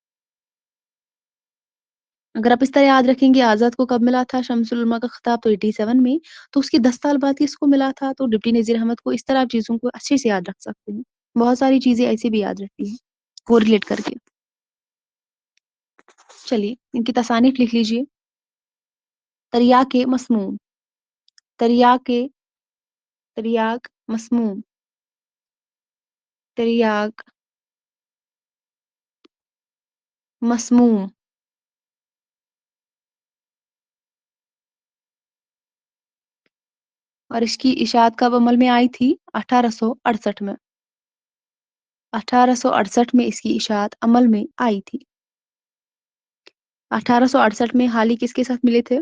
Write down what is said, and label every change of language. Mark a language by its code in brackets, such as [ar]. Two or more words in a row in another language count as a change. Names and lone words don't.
[ur] اگر آپ اس طرح یاد رکھیں گے آزاد کو کب ملا تھا شمس العلماء کا خطاب تو 87 میں، تو اس کے 10 سال بعد کس کو ملا تھا تو ڈپٹی نذیر احمد کو. اس طرح آپ چیزوں کو اچھے سے یاد رکھ سکتے ہیں. بہت ساری چیزیں ایسی بھی یاد رہتی ہیں کو ریلیٹ کر کے. چلیے ان کی تصانیف لکھ لیجیے. तरियाक मसमूम, तरियाक तरियाक मसमूम, तरियाक मसमूम। اور اس کی اشاعت کب عمل میں آئی تھی? 1868 में। 1868 میں اس کی اشاعت عمل میں آئی تھی. 1868 میں حالی کس کے ساتھ ملے تھے?